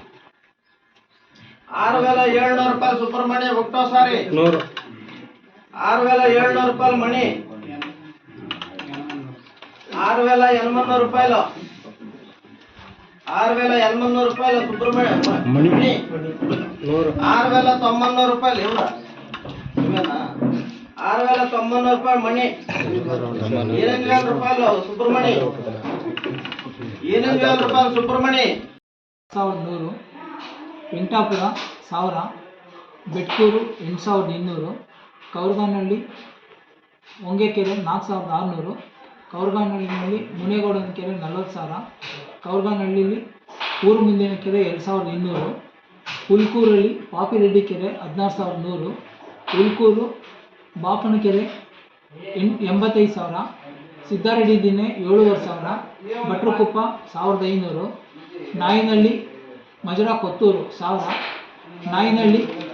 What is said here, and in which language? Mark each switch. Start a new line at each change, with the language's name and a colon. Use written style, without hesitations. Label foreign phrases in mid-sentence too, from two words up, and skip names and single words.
Telugu: 6700 రూపాయలు సుబ్రమణి ఒకటోసారి 6700 రూపాయలు మణి 6800 రూపాయలు 6800 రూపాయలు సుబ్రమణి 6900 రూపాయలు ఎవరా 6900 రూపాయలు మణి 8000 రూపాయలు సుబ్రమణి 8000 రూపాయలు సుబ్రమణి
Kannada: 1100 ವೆಂಕಟಾಪುರ 1000 ಬೆಟ್ಕೂರು 8200 ಕೌರ್ಗಾನಹಳ್ಳಿ ಹೊಂಗೆಕೆರೆ 4600 ಕೌರ್ಗಾನಹಳ್ಳಿನಲ್ಲಿ ಮುನೇಗೌಡನ ಕೆರೆ 40,000 ಕೌರ್ಗಾನಹಳ್ಳಿಯಲ್ಲಿ ಊರು ಮುಂದಿನ ಕೆರೆ 2200 ಹುಲ್ಕೂರಲ್ಲಿ ಪಾಪಿರೆಡ್ಡಿ ಕೆರೆ 16100 ಹುಲ್ಕೂರು ಬಾಪನ ಕೆರೆ 85,000 ಸಿದ್ದಾರೆಡ್ಡಿ ದಿನ್ನೆ 7500 ಭಟ್ರಕುಪ್ಪ 1500 ನಾಯಿನಹಳ್ಳಿ ಮಜರಾ ಕೊತ್ತೂರು 1000 ನಾಯಿನಹಳ್ಳಿ